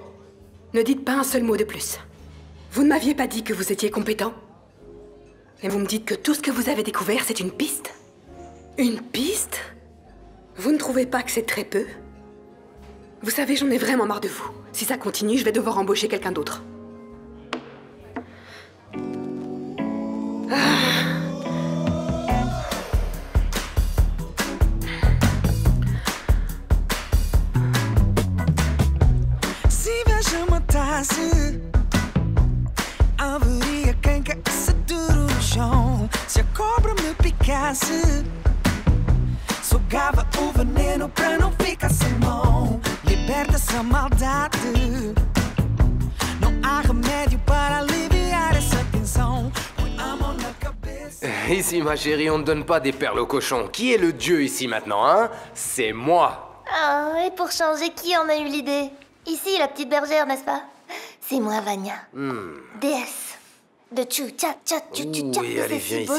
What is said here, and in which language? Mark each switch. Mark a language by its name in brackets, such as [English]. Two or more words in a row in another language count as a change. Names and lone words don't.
[French] Ne dites pas un seul mot de plus. Vous ne m'aviez pas dit que vous étiez compétent? Et vous me dites que tout ce que vous avez découvert, c'est une piste? Une piste? Vous ne trouvez pas que c'est très peu? Vous savez, j'en ai vraiment marre de vous. Si ça continue, je vais devoir embaucher quelqu'un d'autre. [Portuguese] Se inveja matasse, haveria quem caísse duro no chão. Se a cobra me picasse, sugava o veneno pra não ficar sem mão. Liberta essa maldade. Não há remédio para aliviar essa tensão. Põe a mão na cabeça. [French] Ici, ma chérie, on ne donne pas des perles au cochon. Qui est le dieu ici maintenant, hein? C'est moi. Ah, et pour changer, qui en a eu l'idée? Ici, la petite bergère, n'est-ce pas? C'est moi, Vania. Déesse de tchou-tcha-tcha, tchou-tcha. Oui, allez, C'est viens si beau